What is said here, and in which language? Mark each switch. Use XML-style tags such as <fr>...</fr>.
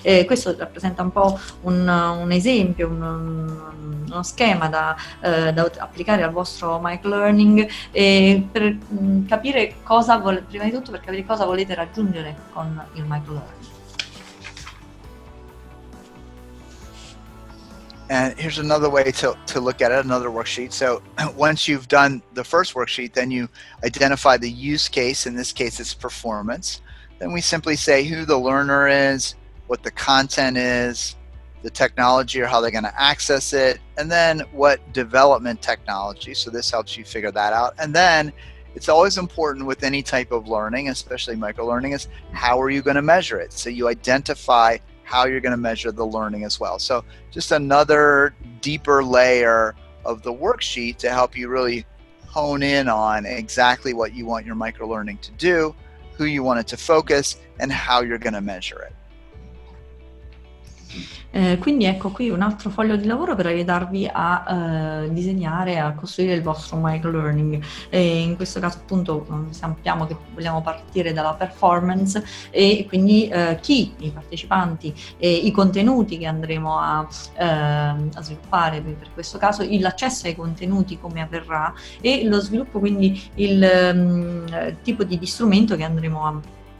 <it>Questo rappresenta un po' un esempio, uno schema da applicare al vostro microlearning per capire prima di tutto per capire cosa volete raggiungere con il microlearning.</it> <en>And here's another way to look at it, another worksheet. So once you've done the first worksheet, then you identify the use case. In this case, it's performance. Then we simply say who the learner is, what the content is, the technology or how they're going to access it, and then what development technology. So this helps you figure that out. And then it's always important with any type of learning, especially microlearning, is how are you going to measure it? So you identify how you're going to measure the learning as well. So just another deeper layer of the worksheet to help you really hone in on exactly what you want your microlearning to do, who you want it to focus, and how you're going to measure it.</en> <it>Quindi ecco qui un altro foglio di lavoro per aiutarvi a disegnare, a costruire il vostro microlearning. In questo caso appunto sappiamo che vogliamo partire dalla performance e quindi i partecipanti e i contenuti che andremo a sviluppare per questo caso, l'accesso ai contenuti come avverrà e lo sviluppo, quindi il tipo di strumento che andremo</it>